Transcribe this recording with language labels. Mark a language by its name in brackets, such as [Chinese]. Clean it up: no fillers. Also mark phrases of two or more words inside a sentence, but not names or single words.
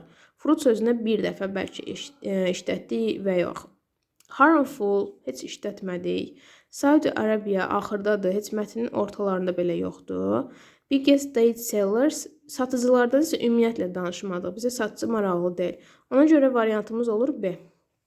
[Azerbaijani] Fruit sözünə bir dəfə bəlkə işlətdik və yox. Harmful, heç işlətmədik. Saudi Arabia axırdadır, heç mətnin ortalarında belə yoxdur. [English] Biggest date sellers, [Azerbaijani] satıcılardan isə ümumiyyətlə danışmadıq. Bizə satıcı maraqlı deyil. Ona görə variantımız olur B.